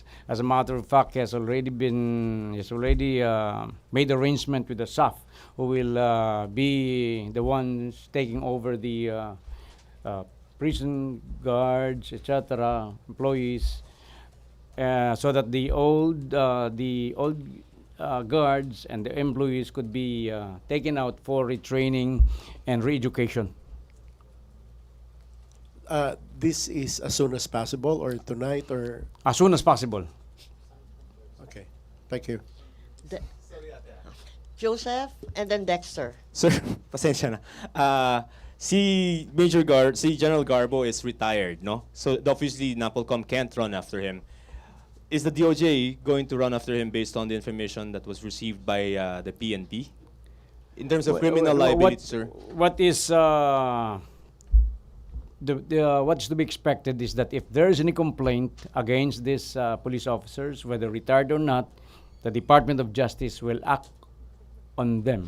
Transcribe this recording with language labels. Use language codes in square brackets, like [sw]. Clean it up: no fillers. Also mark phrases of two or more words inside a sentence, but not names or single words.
[en] As a matter of fact, he has already made arrangement with the SAF, who will be the ones taking over the prison guards, etc., employees, so that the old guards and the employees could be taken out for retraining and re-education. This is as soon as possible or tonight or... As soon as possible. Okay, thank you. Joseph, and then Dexter. Sir, [tl] pasensya na. [en] Si General Garbo is retired, no? So obviously NAPOLCOM can't run after him. Is the DOJ going to run after him based on the information that was received by the PNP? In terms of criminal liability, sir? What is what's to be expected is that if there is any complaint against these police officers, whether retired or not, the Department of Justice will act on them.